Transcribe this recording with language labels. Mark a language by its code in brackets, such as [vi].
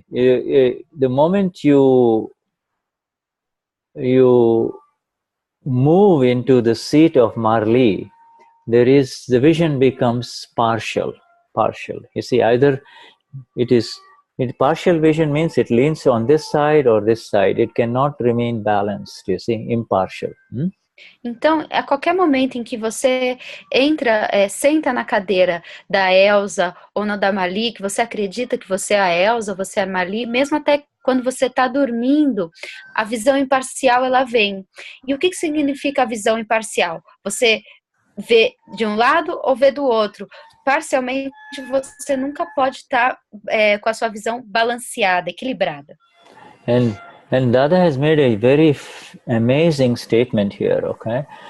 [en] The moment you move into the seat of Marley, the vision becomes partial. You see, either partial vision means it leans on this side or this side. It cannot remain balanced, you see, impartial. [pt] Então, a qualquer momento em que você entra, senta na cadeira da Elsa ou na da Mali, que você acredita que você é a Elsa, você é a Mali, mesmo até quando você está dormindo, a visão imparcial ela vem. E o que significa a visão imparcial? Você vê de um lado ou vê do outro. Parcialmente, você nunca pode estar com a sua visão balanceada, equilibrada. [en] And Dada has made a very amazing statement here, okay?